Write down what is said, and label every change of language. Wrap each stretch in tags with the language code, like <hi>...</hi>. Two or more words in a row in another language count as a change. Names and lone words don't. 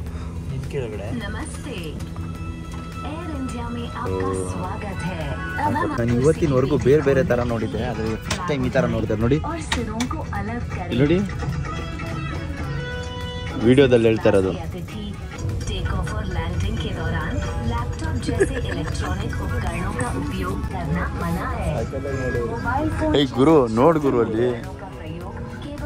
<kn>ಕೆಳಗಡೆ ನಾನು ಇವತ್ತಿನವರೆಗೂ ಬೇರೆ ಥರ ನೋಡಿದ್ದೆ, ಆದರೆ</kn> <en>first time</en> <kn>ಈ ಥರ ನೋಡಿದೆ ನೋಡಿ. ನೋಡಿ ವಿಡಿಯೋದಲ್ಲಿ ಹೇಳ್ತಾ ಇರೋದು.</kn> <hi>जैसे इलेक्ट्रॉनिक उपकरणों का उपयोग करना मना है।</hi> <en>mobile phone</en> <kn>ಏಯ್ ಗುರು ನೋಡು ಗುರು ಅಲ್ಲಿ</kn> <hi>का प्रयोग केवल</hi>